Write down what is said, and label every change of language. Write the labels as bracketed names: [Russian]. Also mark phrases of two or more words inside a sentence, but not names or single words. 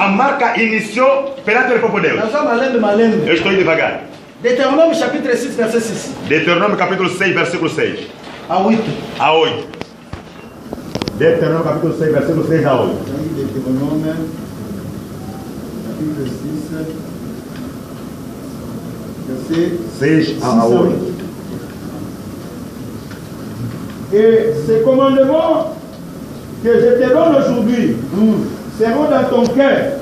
[Portuguese] A marca iniciou perante ele próprio Deus. [Lingala] Naza malembe. [Portuguese] Eu estou indo devagar. [French] Deutéronome chapitre 6 verset 6 [Portuguese] Deuteronômio capítulo 6, versículo 6 [French] à 8. [Portuguese] a 8. Deuteronômio capítulo 6, versículo 6 a 8. [French] Deutéronome, chapitre 6, verset [Portuguese] 6 a 8. [French] Et ces commandements que je te donne aujourd'hui seront dans ton cœur.